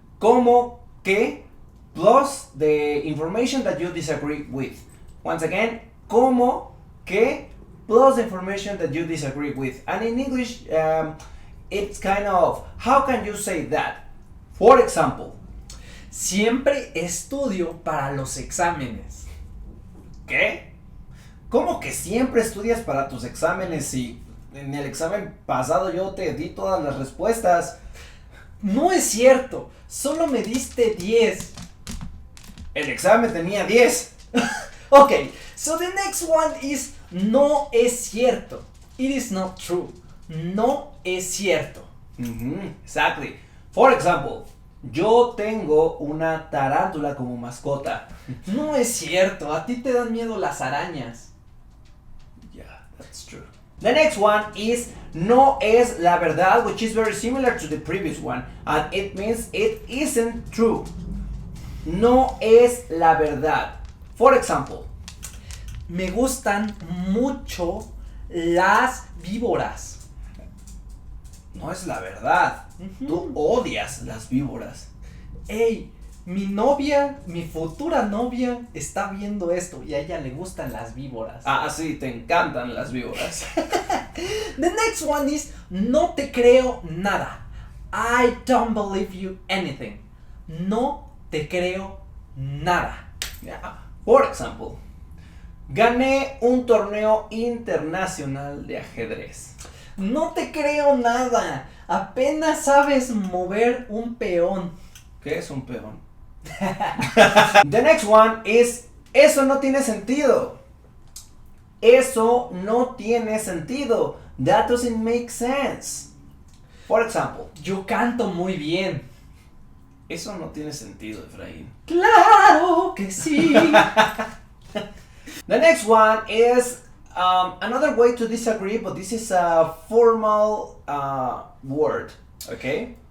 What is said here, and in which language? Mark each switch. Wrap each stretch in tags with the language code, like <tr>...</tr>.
<es>Como que</es> <en>plus the information that you disagree with. Once again,</en> <es>como que</es> <en>plus the information that you disagree with. And in English, it's kind of, how can you say that? For example,</en> <es>siempre estudio para los exámenes. ¿Qué? ¿Cómo que siempre estudias para tus exámenes si en el examen pasado yo te di todas las respuestas? No es cierto, solo me diste 10. El examen tenía 10.</es> <en>Okay, so the next one is</en> <es>no es cierto.</es> <en>It is not true.</en> <es>No es cierto.</es> <en>Exactly. For example,</en> <es>yo tengo una tarántula como mascota. No es cierto, a ti te dan miedo las arañas.</es> <en>Yeah, that's true. The next one is</en> <es>no es la verdad,</es> <en>which is very similar to the previous one, and it means it isn't true.</en> <es>No es la verdad.</es> <en>For example,</en> <es>Me gustan mucho las víboras. No es la verdad. Tú odias las víboras. Ey, mi novia, mi futura novia, está viendo esto y a ella le gustan las víboras. Ah, sí, te encantan las víboras.</es> <en>The next one is</en> <es>no te creo nada.</es> <en>I don't believe you anything.</en> <es>No te creo nada.</es> <en>Yeah. For example,</en> <es>gané un torneo internacional de ajedrez. No te creo nada. Apenas sabes mover un peón. ¿Qué es un peón?</es> <en>The next one is</en> <es>eso no tiene sentido. Eso no tiene sentido.</es> <en>That doesn't make sense. For example,</en> <es>Yo canto muy bien. eso no tiene sentido, Efraín. Claro que sí.</es> <en>The next one is another way to disagree, but this is a formal word, okay?</en>